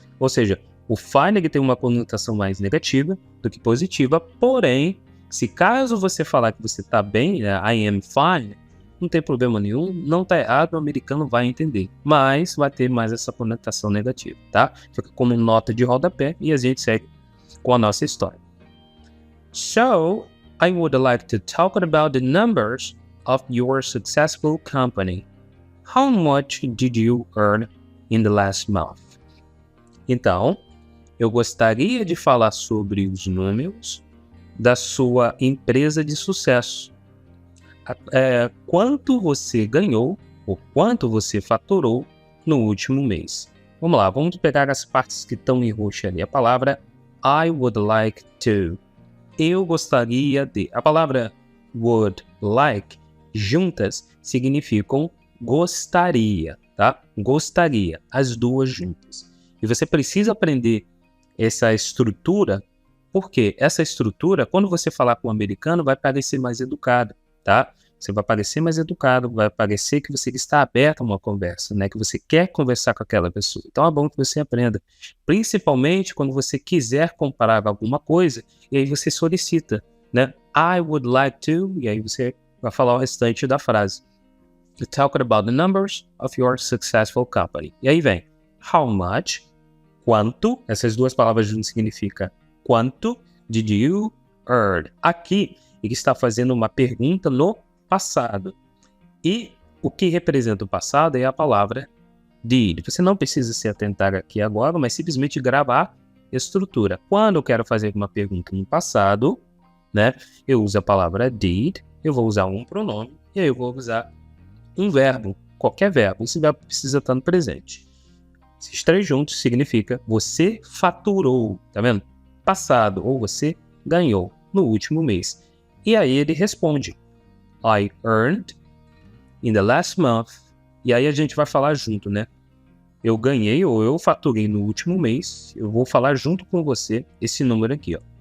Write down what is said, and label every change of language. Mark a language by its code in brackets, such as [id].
[pt] Ou seja, o fine ele tem uma conotação mais negativa do que positiva, porém, se caso você falar que você tá bem, I am fine, não tem problema nenhum, não tá errado, o americano vai entender. Mas vai ter mais essa conotação negativa, tá? Fica como nota de rodapé e a gente segue com a nossa história. [en] So, I would like to talk about the numbers of your successful company. How much did you earn in the last month? [pt] Então, eu gostaria de falar sobre os números da sua empresa de sucesso. Quanto você ganhou ou quanto você faturou no último mês. Vamos lá, vamos pegar as partes que estão em roxo ali. A palavra I would like to. Eu gostaria de. A palavra would like juntas significam gostaria, tá? Gostaria, as duas juntas. E você precisa aprender essa estrutura Porque essa estrutura, quando você falar com um americano, vai parecer mais educado, tá? Você vai parecer mais educado, vai parecer que você está aberto a uma conversa, né? Que você quer conversar com aquela pessoa. Então é bom que você aprenda. Principalmente quando você quiser comparar alguma coisa, e aí você solicita, né? I would like to, e aí você vai falar o restante da frase. [en] You're talking about the numbers of your successful company. [pt] E aí vem, how much, quanto, essas duas palavras juntas significam quanto did you earn? Aqui, ele está fazendo uma pergunta no passado. E o que representa o passado é a palavra did. Você não precisa se atentar aqui agora, mas simplesmente gravar a estrutura. Quando eu quero fazer uma pergunta no passado, né, eu uso a palavra did, eu vou usar um pronome, e aí eu vou usar um verbo, qualquer verbo. Esse verbo precisa estar no presente. Esses três juntos significa você faturou, tá vendo? Passado, ou você ganhou no último mês. E aí ele responde, I earned in the last month. E aí a gente vai falar junto, né? Eu ganhei ou eu faturei no último mês. Eu vou falar junto com você esse número aqui, ó.